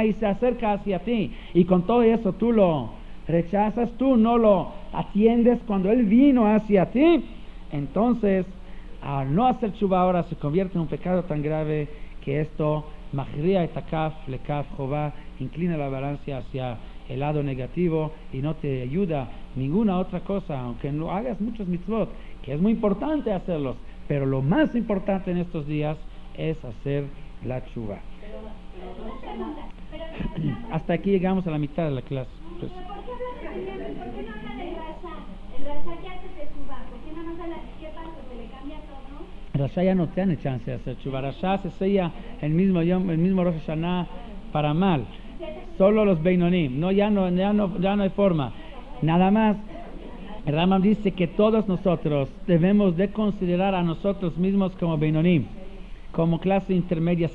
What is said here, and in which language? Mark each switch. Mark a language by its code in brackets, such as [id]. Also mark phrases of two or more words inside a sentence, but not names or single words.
[es] y se acerca hacia ti, y con todo eso tú lo rechazas, tú no lo atiendes cuando Él vino hacia ti, entonces al no hacer tshuva ahora se convierte en un pecado tan grave que esto [he] מכריע את הכף לכף חובה, [es] inclina la balanza hacia el lado negativo y no te ayuda ninguna otra cosa, aunque no hagas muchos mitzvot, que es muy importante hacerlos, pero lo más importante en estos días es hacer la tshuva. Hasta aquí llegamos a la mitad de la clase. Pues, ¿Por qué no habla del Rasha? El Rasha que hace de tshuva, ¿por qué no nos habla? ¿Qué pasa? ¿Se le cambia todo? Rasha ya no tiene chance de hacer tshuva. Rasha se sella el mismo Rosh Hashanah para mal. Solo los Beinonim, ya no hay forma. Nada más, el Rambam dice que todos nosotros debemos de considerar a nosotros mismos como Beinonim, como clase intermedia.